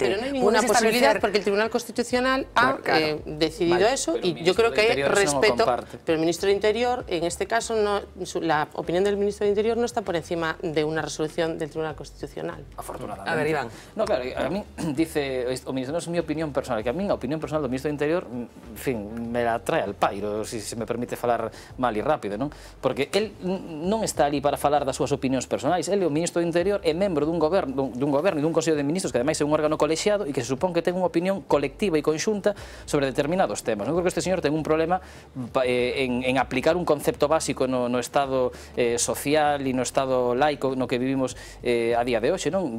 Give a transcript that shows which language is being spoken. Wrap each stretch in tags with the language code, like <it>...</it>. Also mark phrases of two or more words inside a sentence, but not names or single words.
<es>Pero no hay ninguna posibilidad, porque el Tribunal Constitucional ha decidido eso, y yo creo que respeto, pero el ministro de Interior, en este caso, la opinión del ministro de Interior no está por encima de una resolución del Tribunal Constitucional. Afortunadamente. A ver, Iván. No, claro, a mí dice</es> <gl>o ministro,</gl> <es>no es mi opinión personal, que a mí</es> <gl>a opinión personal do ministro do Interior,</gl> <es>en fin, me la trae al pairo,</es> <gl>se me permite falar mal e rápido, non? Porque el non está ali para falar das súas opinións personais, el é o ministro do Interior, é membro dun goberno e dun Consello de Ministros, que ademais é un órgano colexiado e que se supón que ten unha opinión colectiva e conxunta sobre determinados temas. Eu creo que este señor ten un problema en aplicar un concepto básico no Estado social e no Estado laico no que vivimos a día de hoxe, non?</gl>